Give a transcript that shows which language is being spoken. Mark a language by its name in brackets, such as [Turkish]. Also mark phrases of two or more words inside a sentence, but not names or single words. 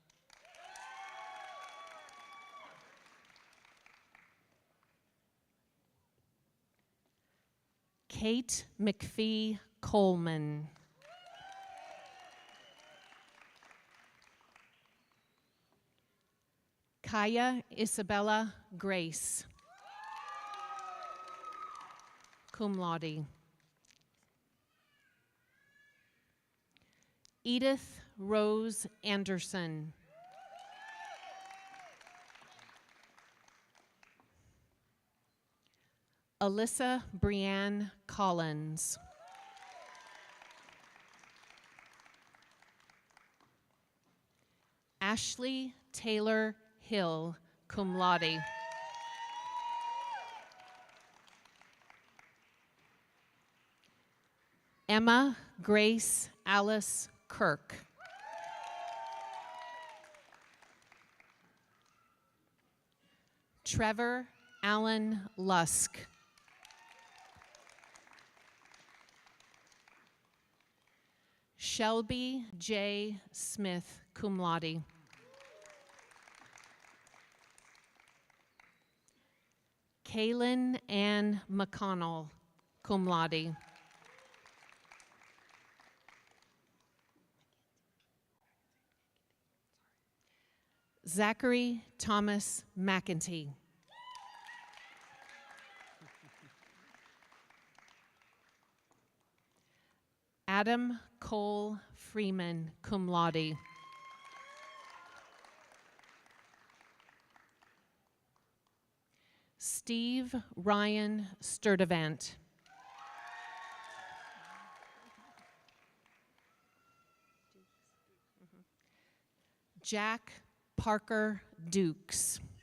[English] Kate McPhee Coleman. Kaya Isabella Grace. [Latin] Cum laude. [English] Edith Rose Anderson. Alyssa Brianne Collins. Ashley Taylor Hill, [Latin] cum laude. [English] Emma Grace Alice Kirk. Trevor Allen Lusk. Shelby J. Smith, [Latin] cum laude. [English] Kaylin Ann McConnell, [Latin] cum laude. [English] Zachary Thomas McEntee. Adam Cole Freeman, [Latin] cum laude. [English] Steve Ryan Sturdivant. Jack Parker Dukes.